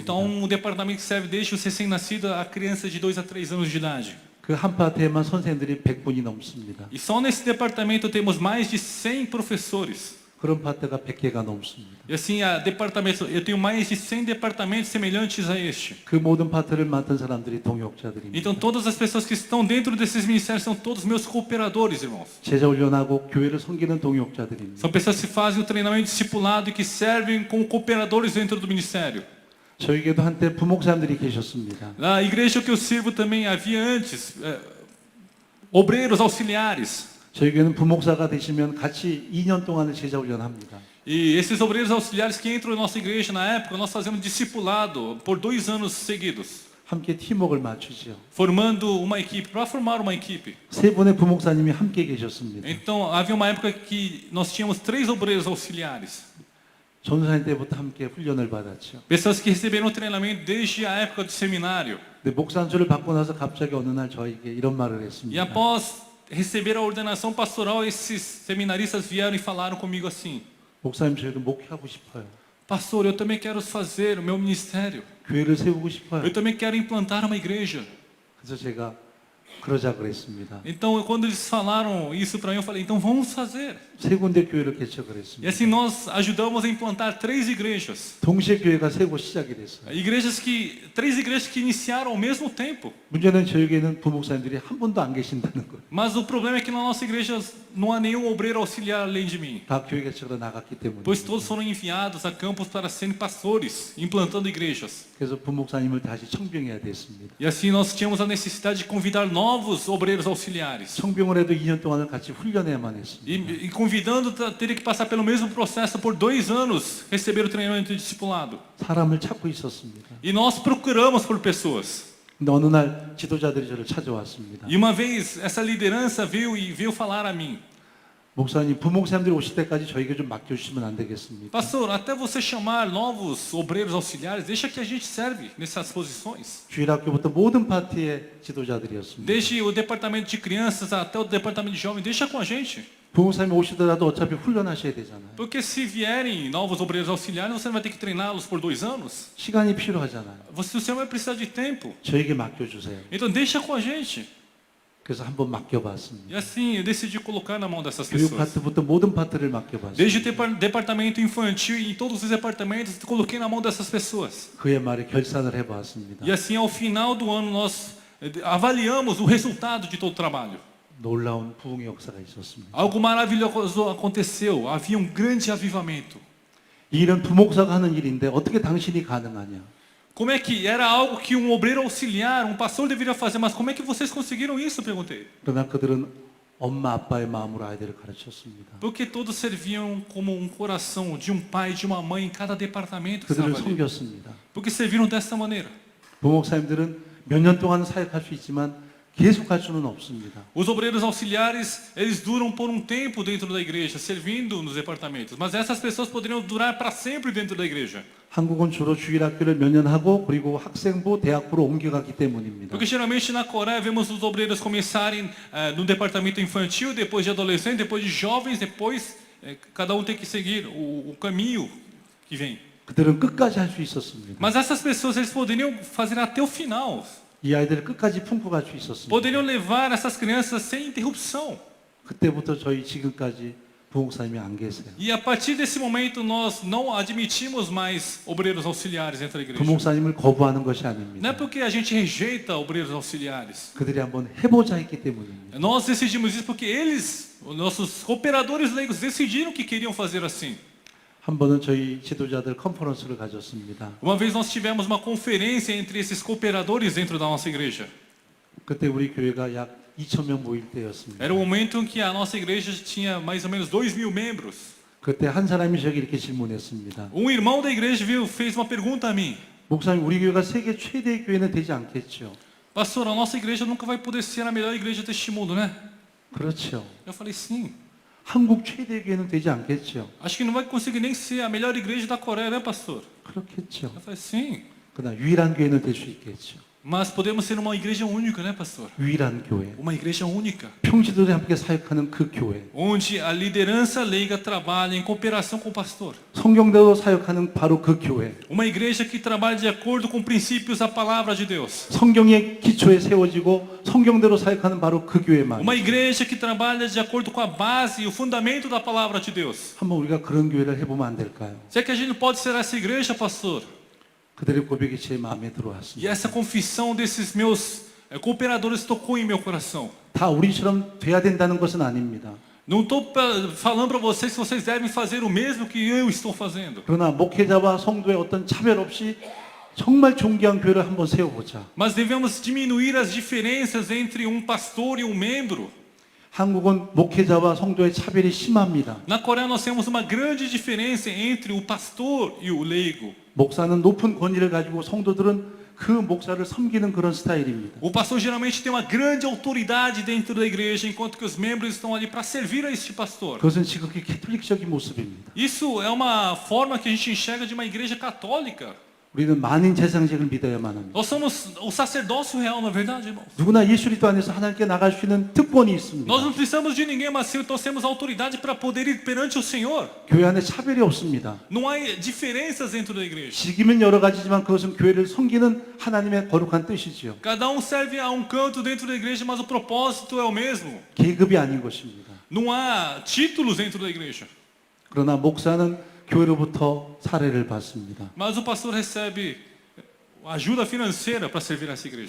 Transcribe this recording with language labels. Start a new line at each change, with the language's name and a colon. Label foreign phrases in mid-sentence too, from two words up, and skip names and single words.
Portuguese: Então departamento que serve desde os recém-nascidos a criança de 2 a 3 anos de idade.
Korean: 그 한 파트에만 선생님들이 100분이 넘습니다.
Portuguese: E só nesse departamento temos mais de 100 professores.
Korean: 그런 파트가 100개가 넘습니다.
Portuguese: E assim, eu tenho mais de 100 departamentos semelhantes a este.
Korean: 그 모든 파트를 맡은 사람들이 동역자들입니다.
Portuguese: Então todas as pessoas que estão dentro desses ministérios são todos meus cooperadores, irmãos.
Korean: 제자 훈련하고 교회를 섬기는 동역자들입니다.
Portuguese: São pessoas que fazem o treinamento discipulado e que servem como cooperadores dentro do ministério.
Korean: 저에게도 한때 부목사님들이 계셨습니다.
Portuguese: Na igreja que eu sirvo também havia antes obreiros auxiliares.
Korean: 저에게는 부목사가 되시면 같이 2년 동안을 제자 훈련합니다.
Portuguese: E esses obreiros auxiliares que entram na nossa igreja na época, nós fazemos discipulado por 2 anos seguidos.
Korean: 함께 팀워크를 맞추죠.
Portuguese: formando uma equipe, para formar uma equipe.
Korean: 세 분의 부목사님이 함께 계셨습니다.
Portuguese: Então, havia uma época que nós tínhamos 3 obreiros auxiliares.
Korean: 전사님 때부터 함께 훈련을 받았죠.
Portuguese: Pessoas que receberam treinamento desde a época do seminário.
Korean: 근데 목사안수를 받고 나서 갑자기 어느 날 저에게 이런 말을
Portuguese: E
Korean: 했습니다.
Portuguese: após receber a ordenação pastoral, esses seminaristas vieram e falaram comigo assim:
Korean: 목사님 저희도 목회하고 싶어요.
Portuguese: Pastor, eu também quero fazer o meu ministério.
Korean: 교회를 세우고 싶어요.
Portuguese: Eu também quero implantar uma igreja.
Korean: 그래서 제가 그러자 그랬습니다.
Portuguese: Então, quando eles falaram isso para mim, eu falei: então vamos fazer.
Korean: 세 군데 교회를 개척을
Portuguese: E
Korean: 했습니다.
Portuguese: assim nós ajudamos a implantar 3 igrejas.
Korean: 동시에 교회가 세 곳 시작이 됐어요.
Portuguese: 3 igrejas que iniciaram ao mesmo tempo.
Korean: 문제는 저에게는 부목사님들이 한 분도 안 계신다는 거예요.
Portuguese: Mas o problema é que na nossa igreja não há nenhum obreiro auxiliar além de mim.
Korean: 다 교회 개척으로 나갔기 때문에.
Portuguese: Pois todos foram enviados a campos para serem pastores, implantando igrejas.
Korean: 그래서 부목사님을 다시 청빙해야 됐습니다.
Portuguese: E assim nós tínhamos a necessidade de convidar novos obreiros auxiliares.
Korean: 청빙을 해도 2년 동안을 같이 훈련해야만 했습니다.
Portuguese: E convidando, teria que passar pelo mesmo processo por 2 anos, receber o treinamento de discipulado.
Korean: 사람을 찾고 있었습니다.
Portuguese: E nós procuramos por pessoas.
Korean: 근데 어느 날 지도자들이 저를 찾아왔습니다.
Portuguese: E uma vez essa liderança veio falar a mim:
Korean: 목사님, 부목사님들이 오실 때까지 저에게 좀 맡겨주시면 안 되겠습니까?
Portuguese: Pastor, até você chamar novos obreiros auxiliares, deixa que a gente serve nessas posições.
Korean: 주일학교부터 모든 파트의 지도자들이었습니다.
Portuguese: Desde o departamento de crianças até o departamento de jovens, deixa com a gente.
Korean: 부목사님이 오시더라도 어차피 훈련하셔야 되잖아요.
Portuguese: Porque se vierem novos obreiros auxiliares, você não vai ter que treiná-los por 2 anos.
Korean: 시간이 필요하잖아요.
Portuguese: O senhor vai precisar de tempo.
Korean: 저에게 맡겨주세요.
Portuguese: Então deixa com a gente.
Korean: 그래서 한번 맡겨봤습니다.
Portuguese: E assim eu decidi colocar na mão dessas
Korean: 교육
Portuguese: pessoas.
Korean: 파트부터 모든 파트를 맡겨봤습니다.
Portuguese: Desde o departamento infantil e em todos os departamentos, coloquei na mão dessas pessoas.
Korean: 그의 말에 결산을 해봤습니다.
Portuguese: E assim, ao final do ano, nós avaliamos o resultado de todo o trabalho.
Korean: 놀라운 부흥의 역사가 있었습니다.
Portuguese: Algo maravilhoso aconteceu. Havia grande avivamento.
Korean: 이 일은 부목사가 하는 일인데 어떻게 당신이 가능하냐?
Portuguese: Como é que era algo que obreiro auxiliar, pastor deveria fazer, mas como é que vocês conseguiram isso? Perguntei.
Korean: 그러나 그들은 엄마 아빠의 마음으로 아이들을 가르쳤습니다.
Portuguese: Porque todos serviam como coração de pai e de uma mãe em cada departamento que
Korean: 그들을
Portuguese: estava ali.
Korean: 섬겼습니다.
Portuguese: Porque serviram dessa maneira.
Korean: 부목사님들은 몇 년 동안 사역할 수 있지만 계속 할 수는 없습니다.
Portuguese: Os obreiros auxiliares, eles duram por tempo dentro da igreja, servindo nos departamentos. Mas essas pessoas poderiam durar para sempre dentro da igreja.
Korean: 한국은 주로 주일학교를 몇 년 하고 그리고 학생부, 대학부로 옮겨갔기 때문입니다.
Portuguese: Porque geralmente na Coreia vemos os obreiros começarem no departamento infantil, depois de adolescente, depois de jovens, depois cada tem que seguir o caminho que vem.
Korean: 그들은 끝까지 할 수 있었습니다.
Portuguese: Mas essas pessoas eles poderiam fazer até o final.
Korean: 이 아이들을 끝까지 품고 갈 수 있었습니다.
Portuguese: Poderiam levar essas crianças sem interrupção.
Korean: 그때부터 저희 지금까지 부목사님이 안 계세요.
Portuguese: E a partir desse momento nós não admitimos mais obreiros auxiliares dentro da igreja.
Korean: 부목사님을 거부하는 것이
Portuguese: Não é
Korean: 아닙니다.
Portuguese: porque a gente rejeita obreiros auxiliares.
Korean: 그들이 한번 해보자 했기 때문입니다.
Portuguese: Nós decidimos isso porque eles, os nossos operadores leigos, decidiram que queriam fazer assim.
Korean: 한 번은 저희 지도자들 컨퍼런스를 가졌습니다.
Portuguese: Uma vez nós tivemos uma conferência entre esses cooperadores dentro da nossa igreja.
Korean: 그때 우리 교회가 약 2,000명 모일 때였습니다.
Portuguese: Era o momento em que a nossa igreja tinha mais ou menos 2.000 membros.
Korean: 그때 한 사람이 저에게 이렇게 질문했습니다.
Portuguese: Irmão da igreja fez uma pergunta a mim.
Korean: 목사님, 우리 교회가 세계 최대의 교회는 되지 않겠죠?
Portuguese: Pastor, a nossa igreja nunca vai poder ser a melhor igreja deste mundo, né?
Korean: 그렇죠.
Portuguese: Eu falei, sim.
Korean: 한국 최대의 교회는 되지 않겠죠?
Portuguese: Acho que não vai conseguir nem ser a melhor igreja da Coreia, né, pastor?
Korean: 그렇겠죠.
Portuguese: Eu falei, sim.
Korean: 그러나 유일한 교회는 될 수 있겠죠.
Portuguese: Mas podemos ser uma igreja única, né, pastor?
Korean: 유일한 교회.
Portuguese: Uma igreja única.
Korean: 평지들이 함께 사역하는 그 교회.
Portuguese: Onde a liderança leiga trabalha em cooperação com o pastor.
Korean: 성경대로 사역하는 바로 그 교회.
Portuguese: Uma igreja que trabalha de acordo com princípios da palavra de Deus.
Korean: 성경의 기초에 세워지고 성경대로 사역하는 바로 그 교회만.
Portuguese: Uma igreja que trabalha de acordo com a base e o fundamento da palavra de Deus.
Korean: 한번 우리가 그런 교회를 해보면 안 될까요?
Portuguese: Será que a gente pode ser essa igreja, pastor?
Korean: 그들의 고백이 제 마음에
Portuguese: E
Korean: 들어왔습니다.
Portuguese: essa confissão desses meus cooperadores tocou em meu coração.
Korean: 다 우리처럼 돼야 된다는 것은 아닙니다.
Portuguese: Não estou falando para vocês que vocês devem fazer o mesmo que eu estou fazendo.
Korean: 그러나 목회자와 성도의 어떤 차별 없이 정말 존귀한 교회를 한번 세워보자.
Portuguese: Mas devemos diminuir as diferenças entre pastor e membro.
Korean: 한국은 목회자와 성도의 차별이 심합니다.
Portuguese: Na Coreia nós temos uma grande diferença entre o pastor e o leigo.
Korean: 목사는 높은 권위를 가지고 성도들은 그 목사를 섬기는 그런 스타일입니다.
Portuguese: O pastor geralmente tem uma grande autoridade dentro da igreja, enquanto que os membros estão ali para servir a este pastor.
Korean: 그것은 지극히 캐톨릭적인 모습입니다.
Portuguese: Isso é uma forma que a gente enxerga de uma igreja católica.
Korean: 우리는 만인 재상직을 믿어야만 합니다.
Portuguese: Nós somos o sacerdócio real, na verdade, irmãos.
Korean: 누구나 예수 그리스도 안에서 하나님께 나갈 수 있는 특권이 있습니다.
Portuguese: Nós não precisamos de ninguém, mas sim, nós temos autoridade para poder ir perante o Senhor.
Korean: 교회 안에 차별이 없습니다.
Portuguese: Não há diferenças dentro da igreja.
Korean: 직임은 여러 가지지만 그것은 교회를 섬기는 하나님의 거룩한 뜻이지요.
Portuguese: Cada um serve a um canto dentro da igreja, mas o propósito é o mesmo.
Korean: 계급이 아닌 것입니다.
Portuguese: Não há títulos dentro da igreja.
Korean: 그러나 목사는 교회로부터 사례를 받습니다.
Portuguese: Mas o pastor recebe ajuda financeira para servir essa igreja.